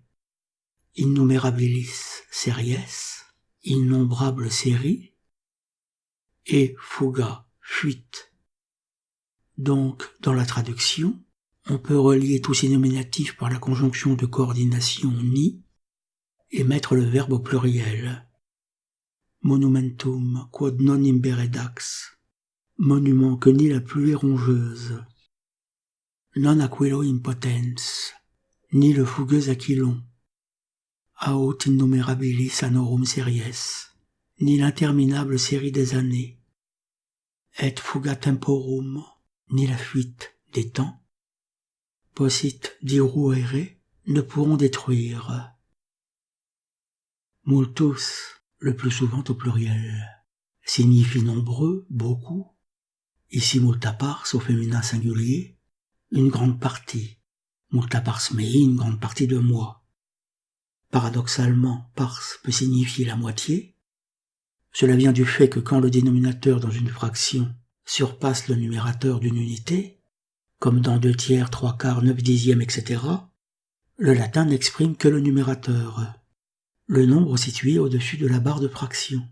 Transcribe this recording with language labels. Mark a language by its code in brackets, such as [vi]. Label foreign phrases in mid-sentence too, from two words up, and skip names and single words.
[la] Innumerabilis series, [fr] innombrables séries, [la] et fuga, fuite. [fr] Donc, dans la traduction, on peut relier tous ces nominatifs par la conjonction de coordination ni et mettre le verbe au pluriel. [la] Monumentum quod non imbere dax, [fr] monument que ni la pluie rongeuse. [la] Non aquilo impotens, [fr] ni le fougueux aquilon. [la] Aut innumerabilis annorum series, [fr] ni l'interminable série des années. [la] Et fuga temporum, [fr] ni la fuite des temps. [la] Possit diruere, [fr] ne pourront détruire. Multus, le plus souvent au pluriel, signifie nombreux, beaucoup. Ici [la] multa pars [fr] au féminin singulier, une grande partie. [la] Multa pars mei, [fr] une grande partie de moi. Paradoxalement, pars peut signifier la moitié. Cela vient du fait que quand le dénominateur dans une fraction surpasse le numérateur d'une unité, comme dans 2 tiers, 3 quarts, 9 dixièmes, etc., le latin n'exprime que le numérateur, le nombre situé au-dessus de la barre de fraction.